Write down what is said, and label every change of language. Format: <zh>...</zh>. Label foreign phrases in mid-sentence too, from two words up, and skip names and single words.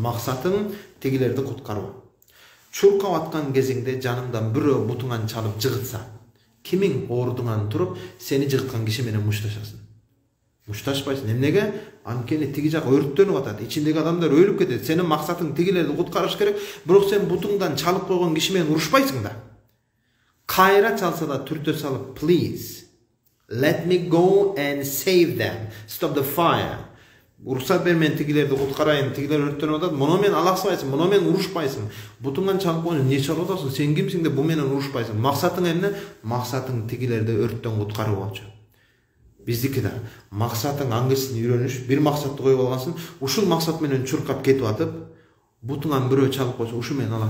<ky>Максатың тегилерди куткаруу. Чуркап аткан кезиңде жаныңдан бирөө бутуңан чалып жыгытса, кимиң ордуңан туруп, сени жыгыткан киши менен мушташасың. Мушташпайсың. Эмнеге? Анткени тиги жак өрттөнүп атат, ичиндеги адамдар өлүп кетет. Сенин максатың тигилерди куткарыш керек, бирок сен бутуңдан чалып койгон киши менен урушпайсың да. Кайра чалса да түртө салып,</ky> <en>please, let me go and save them. Stop the fire.</en> <ky>уруксат бер, мен тигилерди куткарайын, тигилер өрттөнүп атат, муну менен алаксыбайсың, муну менен урушпайсың. Бутуңан чалып коюп эмне чалып атасың? Сен кимсиң деп бу менен урушпайсың. Максатың эмне? Максатың тигилерди өрттөн куткаруу болчу. Биздики да максатың аңгысын үйрөнүш, бир максатты коюп алгансың, ушул максат менен чуркап кетип атып, бутуңан бирөө чалып койсо, ушу менен алам.</ky>